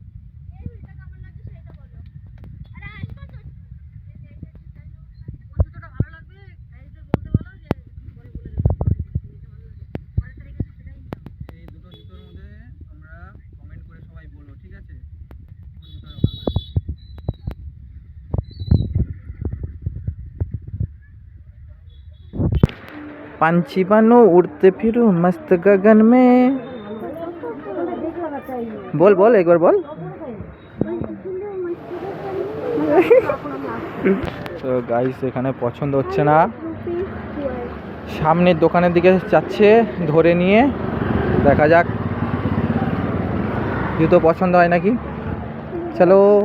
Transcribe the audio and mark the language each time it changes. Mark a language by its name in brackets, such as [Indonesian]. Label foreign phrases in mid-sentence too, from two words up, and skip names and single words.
[Bangla] এইটা কেমন লাগছে সেটা বলো। আরে আসবে তো, কোন জুতোটা ভালো লাগবে গাইসদের বলতে বলো, যে পরে বলে দেবো এটা ভালো লাগে। পরের তারিখে সেটাই নিতে হবে। এই দুটো জুতোর মধ্যে তোমরা কমেন্ট করে সবাই বলো, ঠিক আছে, কোন জুতোটা ভালো লাগে। [Hindi] पंछी बनो उड़ते फिरो मस्त गगन में। बोल बोल एक बार बोल। [Bangla] তো গাইস এখানে পছন্দ হচ্ছে না, সামনের দোকানের দিকে যাচ্ছে ধরে নিয়ে, দেখা যাক জুতো পছন্দ হয় নাকি। চলো।